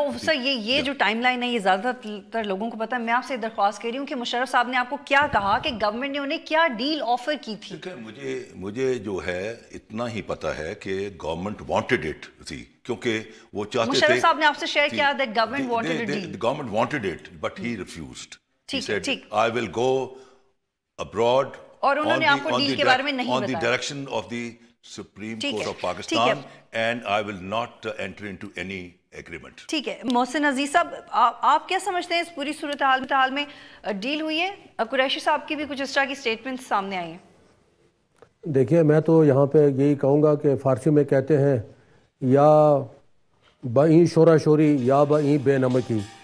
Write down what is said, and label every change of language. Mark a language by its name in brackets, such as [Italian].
[Urdu] سر یہ جو time line ہے یہ زیادہ تر لوگوں کو پتا ہے. میں آپ سے درخواست کر رہی ہوں کہ مشرف صاحب نے آپ کو کیا کہا کہ گورنمنٹ نے انہیں کیا ڈیل آفر کی تھی؟ مجھے جو ہے اتنا ہی پتا ہے کہ گورنمنٹ [English] wanted it [Urdu] تھی، کیونکہ وہ چاہتے تھے. مشرف صاحب نے آپ سے شیئر کیا [English] that government wanted a deal. Government wanted it, but he refused. He said, I will go abroad [Urdu] اور انہوں نے آپ کو ڈیل کے بارے میں نہیں بتایا. [English] on the direction of the Supreme Court of Pakistan, and I will not enter into any agreement. [Urdu] ٹھیک ہے. محسن عزیز صاحب، آپ کیا سمجھتے ہیں اس پوری صورتحال میں ڈیل ہوئی ہے؟ قریشی صاحب کی بھی کچھ اس طرح کی سٹیٹمنٹس سامنے آئی ہیں. دیکھیے، میں تو یہاں پہ یہی کہوں گا کہ فارسی میں کہتے ہیں [Persian] یا بئیں شورا شوری یا بئیں بے نمکی.